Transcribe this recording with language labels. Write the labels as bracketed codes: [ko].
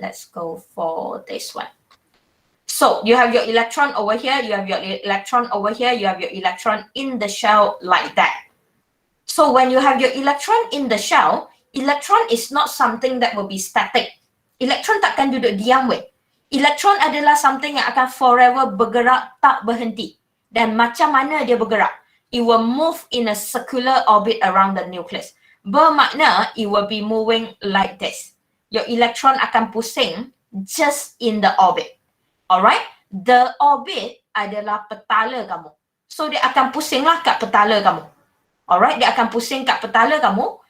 [en] Let's go for this one. So you have your electron over here. You have your electron over here. You have your electron in the shell like that. So when you have your electron in the shell, electron is not something that will be static. [ms] Electron takkan duduk diam weh. Electron adalah something yang akan forever bergerak tak berhenti. Dan macam mana dia bergerak? [en] It will move in a circular orbit around the nucleus. Bermakna it will be moving like this. Your electron akan pusing just in the orbit. Alright? [ms] The orbit adalah petala kamu. So dia akan pusinglah kat petala kamu. Alright? Dia akan pusing kat petala kamu.